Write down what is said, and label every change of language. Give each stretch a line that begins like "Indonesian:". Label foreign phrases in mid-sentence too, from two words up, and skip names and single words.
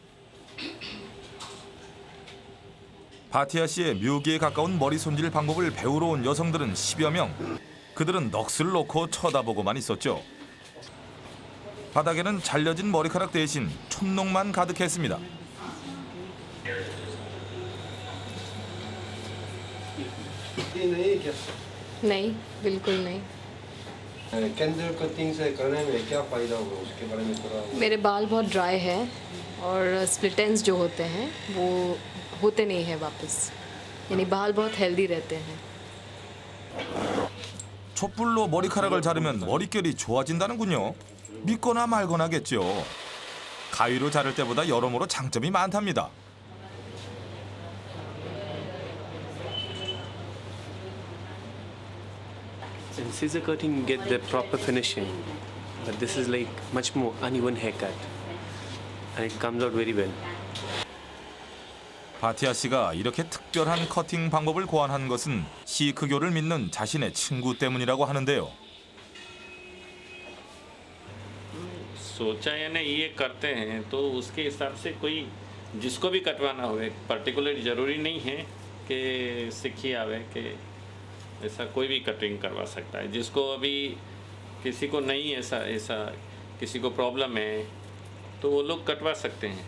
Korean: 바티아 씨의 묘기에 가까운 머리 손질 방법을 배우러 온 여성들은 10여 명. 그들은 넋을 놓고 쳐다보고만 있었죠. 바닥에는 잘려진 머리카락 대신 촛농만 가득했습니다.
Hindi: नहीं बिल्कुल नहीं।
English: candle cutting
Hindi: से करने में क्या फायदा होगा उसके बारे में थोड़ा मेरे बाल बहुत ड्राई है और
English: split ends
Hindi: जो होते हैं वो होते नहीं हैं वापस, यानी बाल बहुत हेल्दी रहते हैं।
Korean: 촛불로 머리카락을 자르면 머릿결이 좋아진다는군요. 믿거나 말거나겠죠. 가위로 자를 때보다 여러모로 장점이 많답니다.
English: In scissor cutting, you get the proper finishing, but this is like much more uneven haircut, and it comes out very well.
Korean: 바티아 씨가 이렇게 특별한 커팅 방법을 고안한 것은 시크교를 믿는 자신의 친구 때문이라고 하는데요.
Hindi: सोचा यानी ये करते हैं तो उसके हिसाब से कोई जिसको भी कटवाना हो पर्टिकुलर जरूरी नहीं है कि सीखी आवे कि ऐसा कोई भी कटिंग करवा सकता है। जिसको अभी किसी को नहीं ऐसा किसी को प्रॉब्लम है तो वो लोग कटवा सकते हैं।